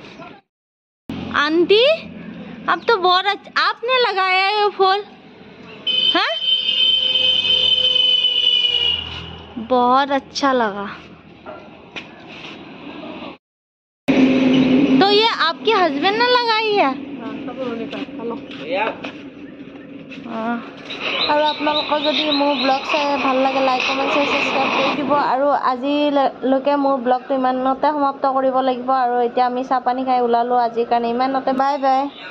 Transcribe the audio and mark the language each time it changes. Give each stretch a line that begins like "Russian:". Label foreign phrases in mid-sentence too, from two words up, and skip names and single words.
Hindi: आंटी अब तो बहुत अच्छा आपने लगाया है फूल हाँ बहुत अच्छा लगा तो ये आपके हस्बैंड ने लगाई है
Assamese: আৰু আপোনালোকৰ যদি মোৰ ব্লগ চাই ভাল লাগে
English: like comment subscribe
Assamese: কৰি দিব আৰু আজিলৈকে মোৰ ব্লগটো ইমানতে সমাপ্ত কৰিব লাগিব আৰু এতিয়া আমি চাহ পানী খাই ওলালো আজিৰ কাৰণে ইমানতে
English: bye bye